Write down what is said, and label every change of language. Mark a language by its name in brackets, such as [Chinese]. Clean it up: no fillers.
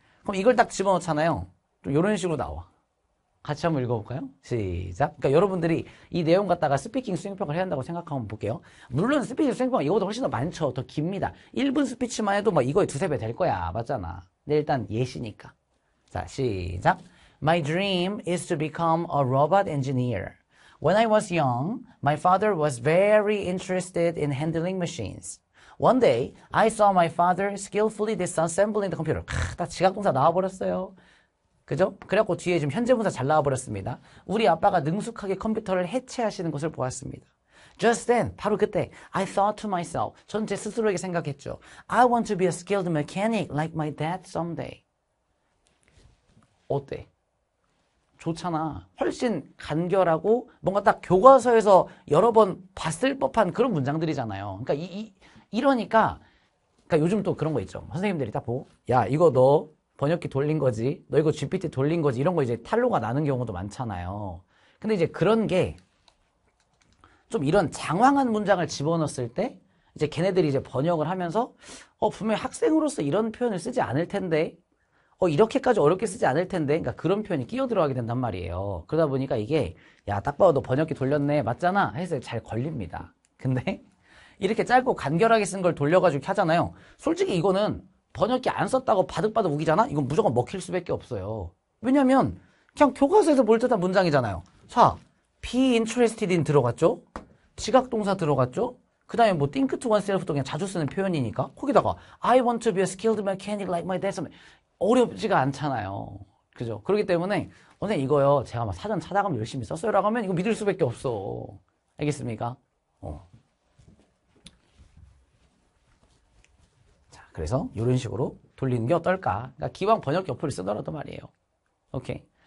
[Korean] 그럼 이걸 딱 집어넣잖아요. 좀 이런 식으로 나와. 같이 한번 읽어볼까요? 시작. 그러니까 여러분들이 이 내용 갖다가 스피킹 수행평가를 해야 한다고 생각하면 볼게요. 물론 스피킹 수행평가 이거보다 훨씬 더 많죠. 더 깁니다. 1분 스피치만 해도 막 이거에 2~3배 될 거야. 맞잖아. 근데 일단 예시니까. 자, 시작. [English] My dream is to become a robot engineer. When I was young, my father was very interested in handling machines. One day, I saw my father skillfully disassembling the computer. [Korean] 딱 지각동사 나와버렸어요. 그죠? 그래갖고 뒤에 지금 현재분사 잘 나와버렸습니다. 우리 아빠가 능숙하게 컴퓨터를 해체하시는 것을 보았습니다. [English] Just then, [Korean] 바로 그때, [English] I thought to myself, [Korean] 전 제 스스로에게 생각했죠. [English] I want to be a skilled mechanic like my dad someday. [Korean] 어때? 좋잖아. 훨씬 간결하고 뭔가 딱 교과서에서 여러 번 봤을 법한 그런 문장들이잖아요. 그러니까 이러니까 그러니까 요즘 또 그런 거 있죠. 선생님들이 딱 보고 야 이거 너 번역기 돌린 거지. 너 이거 GPT 돌린 거지. 이런 거 이제 탄로가 나는 경우도 많잖아요. 근데 이제 그런 게 좀 이런 장황한 문장을 집어넣었을 때 이제 걔네들이 이제 번역을 하면서 분명히 학생으로서 이런 표현을 쓰지 않을 텐데 이렇게까지 어렵게 쓰지 않을 텐데 그러니까 그런 표현이 끼어 들어가게 된단 말이에요. 그러다 보니까 이게 야 딱 봐도 너 번역기 돌렸네 맞잖아 해서 잘 걸립니다. 근데 이렇게 짧고 간결하게 쓴 걸 돌려가지고 이렇게 하잖아요. 솔직히 이거는 번역기 안 썼다고 바득바득 우기잖아? 이건 무조건 먹힐 수밖에 없어요. 왜냐면 그냥 교과서에서 볼 듯한 문장이잖아요. 자, [English] be interested in [Korean] 들어갔죠? 지각동사 들어갔죠? 그 다음에 뭐 [English] think to oneself도 [Korean] 그냥 자주 쓰는 표현이니까 거기다가 [English] I want to be a skilled mechanic like my dad. [Korean] 어렵지가 않잖아요. 그죠? 그렇기 때문에 선생님 이거요 제가 막 사전 찾아가면 열심히 썼어요 라고 하면 이거 믿을 수밖에 없어. 알겠습니까? 자, 그래서 이런 식으로 돌리는 게 어떨까? 그러니까 기왕 번역기 어플을 쓰더라도 말이에요. 오케이.